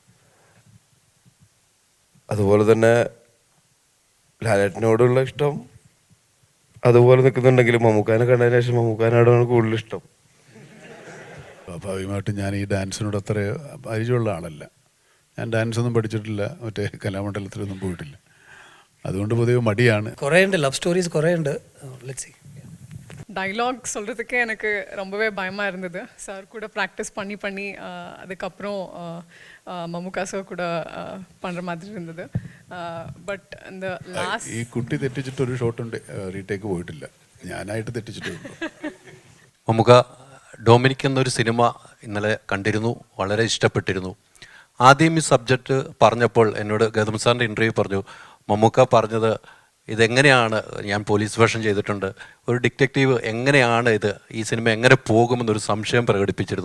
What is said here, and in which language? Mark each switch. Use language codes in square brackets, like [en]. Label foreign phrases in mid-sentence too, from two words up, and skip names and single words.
[ml] അതുപോലെ തന്നെ ലാലേട്ടനോടുള്ള ഇഷ്ടം അതുപോലെ നിൽക്കുന്നുണ്ടെങ്കിലും മമ്മൂക്കാനെ കണ്ടതിന് ശേഷം മമ്മൂക്കാനോടാണ് കൂടുതൽ ഇഷ്ടം. സ്വാഭാവികമായിട്ടും ഞാൻ ഈ ഡാൻസിനോട് അത്ര പരിചയമുള്ള ആളല്ല. ഞാൻ ഡാൻസൊന്നും പഠിച്ചിട്ടില്ല, മറ്റേ കലാമണ്ഡലത്തിലൊന്നും പോയിട്ടില്ല. അതുകൊണ്ട് പൊതുവെ മടിയാണ്. കുറേ ഉണ്ട്, [en] love stories [ml] കുറേ ഉണ്ട്. [ta] டைலாக் சொல்கிறதுக்கே எனக்கு ரொம்பவே பயமாக இருந்தது. சார் கூட ப்ராக்டிஸ் பண்ணி பண்ணி அதுக்கப்புறம் மம்முக்கா சார் கூட பண்ணுற மாதிரி இருந்தது. பட் இந்த லாஸ்ட் [ml] ഈ കുട്ടി തെറ്റിച്ചിട്ടൊരു ഷോട്ടുണ്ട്, റീടേക്ക് പോയിട്ടില്ല. ഞാനായിട്ട് തെറ്റിച്ചിട്ടുണ്ട്. മമ്മുക്ക ഡൊമിനിക് എന്നൊരു സിനിമ ഇന്നലെ കണ്ടിരുന്നു, വളരെ ഇഷ്ടപ്പെട്ടിരുന്നു. ആദ്യം ഈ സബ്ജക്റ്റ് പറഞ്ഞപ്പോൾ എന്നോട് ഗൗതം സാറിൻ്റെ ഇൻ്റർവ്യൂ പറഞ്ഞു, മമ്മുക്ക പറഞ്ഞത് ഇതെങ്ങനെയാണ്, ഞാൻ പോലീസ് വേഷം ചെയ്തിട്ടുണ്ട്, ഒരു ഡിറ്റക്റ്റീവ് എങ്ങനെയാണ് ഇത്, ഈ സിനിമ എങ്ങനെ പോകുമെന്നൊരു സംശയം പ്രകടിപ്പിച്ചിരുന്നു.